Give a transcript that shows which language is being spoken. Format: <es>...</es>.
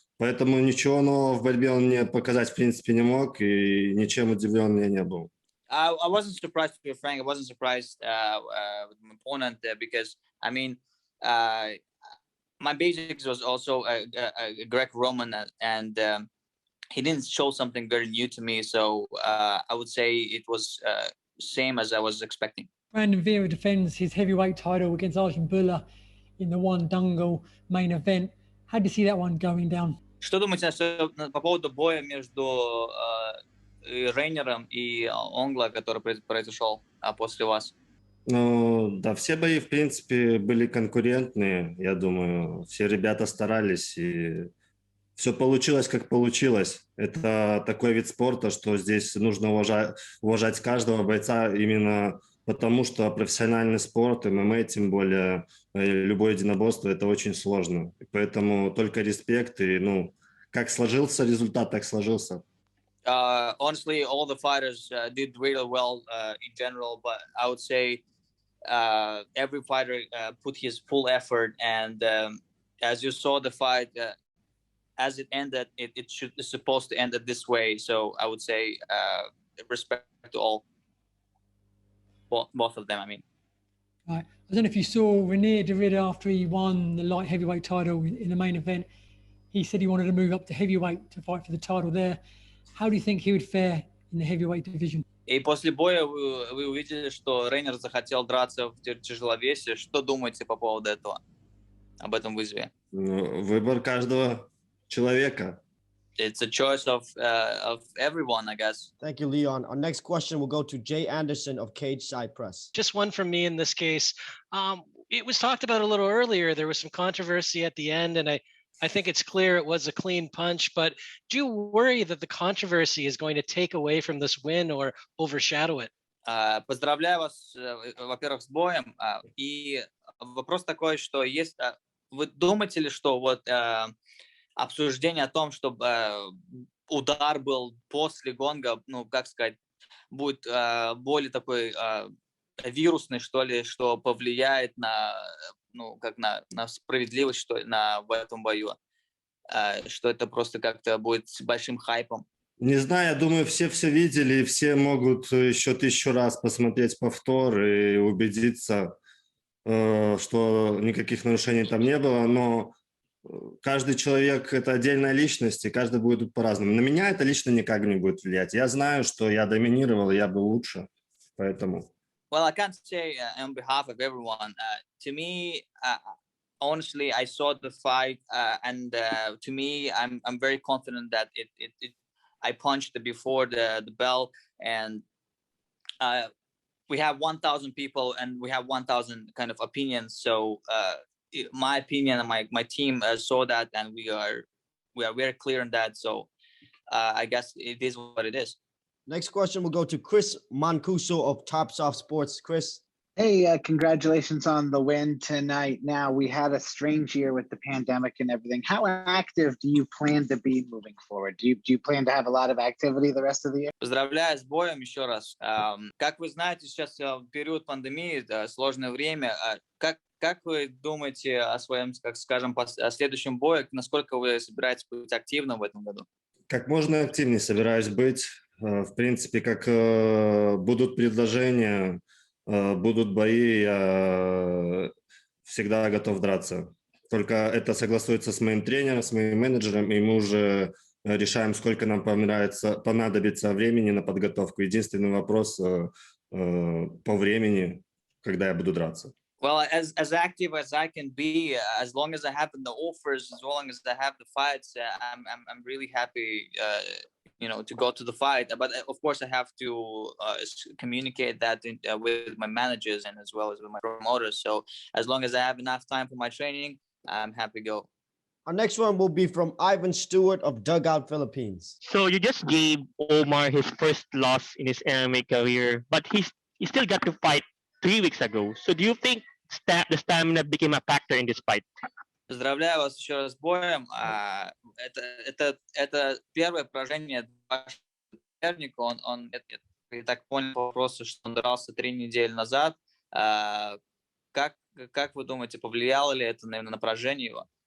<ru>Поэтому ничего нового в борьбе он мне показать, в принципе, не мог, и ничем удивлен я не был.</ru> <en>I wasn't surprised, to be frank. I wasn't surprised with my opponent because, I mean, my basics was also a Greek-Roman, and he didn't show something very new to me. So I would say it was same as I was expecting. Brandon Vera defends his heavyweight title against Arjun Bulla in the one Dungle main event. How do you see that one going down?</en> <ru>Что думаете по поводу боя между Рейнером и Онгла, который произошел после вас? Ну, да, все бои, в принципе, были конкурентные, я думаю. Все ребята старались, и все получилось, как получилось. Это такой вид спорта, что здесь нужно уважать каждого бойца именно потому, что профессиональный спорт, ММА, тем более любое единоборство, это очень сложно. Поэтому только респект, и, как сложился результат, так сложился.</ru> <en>Honestly, all the fighters did really well in general, but I would say every fighter put his full effort, and as you saw the fight, as it ended, it's supposed to end it this way. So I would say respect to all, both of them. I mean, right. I don't know if you saw Renier Derrida after he won the light heavyweight title in the main event. He said he wanted to move up to heavyweight to fight for the title there. How do you think he would fare in the heavyweight division?</en> <ru>И после боя вы увидели, что Рейнер захотел драться в тяжеловесе. Что думаете по поводу этого, об этом вызове? Выбор каждого человека.</ru> <en>It's a choice of everyone, I guess. Thank you, Leon. Our next question will go to Jay Anderson of Cage Side Press. Just one from me in this case. It was talked about a little earlier. There was some controversy at the end, and I think it's clear it was a clean punch, but do you worry that the controversy is going to take away from this win or overshadow it?</en> <ru>Поздравляю вас, во-первых, с боем. И вопрос такой, что есть... Вы думаете ли, что вот обсуждение о том, чтобы удар был после гонга, ну, как сказать, будет более такой вирусный, что ли, что повлияет на, ну, как на справедливость, что ли, в этом бою? Что это просто как-то будет с большим хайпом? Не знаю, я думаю, все видели, и все могут еще 1000 раз посмотреть повтор и убедиться, что никаких нарушений там не было, но каждый человек – это отдельная личность, и каждый будет по-разному. На меня это лично никак не будет влиять. Я знаю, что я доминировал, я был лучше, поэтому…</ru> <en>Well, I can't say on behalf of everyone. To me, honestly, I saw the fight, and to me, I'm very confident that I punched before the bell, and we have 1,000 people, and we have 1,000 kind of opinions. So my opinion and my team saw that, and we are very clear on that. So I guess it is what it is. Next question will go to Chris Mancuso of Top Soft Sports. Chris. Hey, congratulations on the win tonight. Now, we had a strange year with the pandemic and everything. How active do you plan to be moving forward? Do you plan to have a lot of activity the rest of the year?</en> <ru>Поздравляю с боем еще раз. Как вы знаете, сейчас период пандемии, сложное время. Как вы думаете о своем, как скажем, о следующем бое? Насколько вы собираетесь быть активным в этом году? Как можно активнее собираюсь быть. В принципе, как будут предложения, будут бои, я всегда готов драться. Только это согласуется с моим тренером, с моим менеджером, и мы уже решаем, сколько нам понадобится времени на подготовку. Единственный вопрос по времени, когда я буду драться.</ru> <en>Well, as active as I can be, as long as I have the offers, as long as I have the fights, I'm really happy, to go to the fight. But of course, I have to communicate that with my managers and as well as with my promoters. So as long as I have enough time for my training, I'm happy to go. Our next one will be from Ivan Stewart of Dugout Philippines. So you just gave Omar his first loss in his MMA career, but he still got to fight 3 weeks ago. So do you think the stamina became a factor in this fight?</en> <ru>Поздравляю вас еще раз с боем. Это первое поражение соперника. Я так понял по вопросу, что он дрался 3 недели назад. Как вы думаете, повлияло ли это, наверное, на поражение его?</ru>